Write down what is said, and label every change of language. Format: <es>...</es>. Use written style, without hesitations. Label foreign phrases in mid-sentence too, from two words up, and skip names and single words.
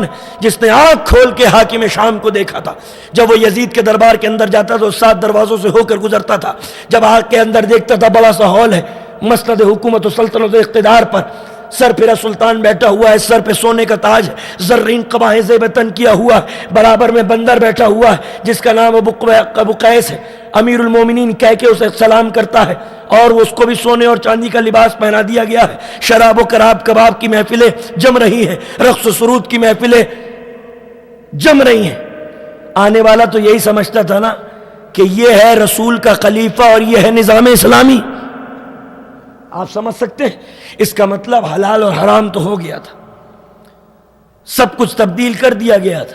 <ur>ہے، جس نے آنکھ کھول کے حاکم شام کو دیکھا تھا، جب وہ یزید کے دربار کے اندر جاتا تو 7 دروازوں سے ہو کر گزرتا تھا، جب آنکھ کے اندر دیکھتا تھا بڑا سا ہال ہے، مسند حکومت و سلطنت و اقتدار پر سر پھرا سلطان بیٹھا ہوا ہے، سر پہ سونے کا تاج ہے، زرین قبائیں زیب تن کیا ہوا ہے، برابر میں بندر بیٹھا ہوا ہے جس کا نام ابو قیس ہے، امیر المومنین کہہ کے اسے سلام کرتا ہے، اور اس کو بھی سونے اور چاندی کا لباس پہنا دیا گیا ہے. شراب و کراب کباب کی محفلیں جم رہی ہیں، رقص و سرود کی محفلیں جم رہی ہیں. آنے والا تو یہی سمجھتا تھا نا کہ یہ ہے رسول کا خلیفہ اور یہ ہے نظام اسلامی. آپ سمجھ سکتے ہیں؟ اس کا مطلب حلال اور حرام تو ہو گیا تھا، سب کچھ تبدیل کر دیا گیا تھا.</ur>